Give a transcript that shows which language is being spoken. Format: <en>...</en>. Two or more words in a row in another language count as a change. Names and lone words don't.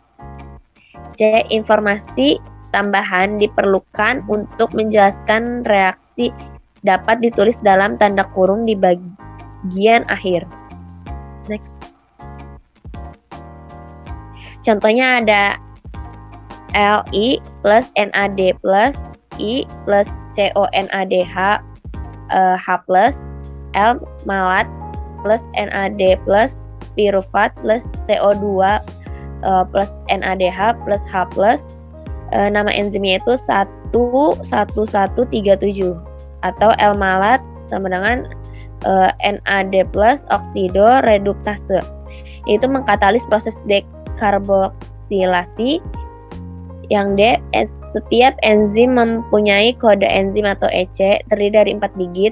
<id>C. Informasi tambahan diperlukan untuk menjelaskan reaksi dapat ditulis dalam tanda kurung di bagian akhir. Next. Contohnya ada Li plus NAD plus I plus CONADH H plus L malat plus NAD plus pirufat plus CO2 plus NADH plus H plus. Nama enzimnya itu 11137 atau L malat sama dengan NAD plus oksido reduktase. Itu mengkatalis proses dekarboksilasi. Yang D, setiap enzim mempunyai kode enzim atau EC terdiri dari 4 digit.</id>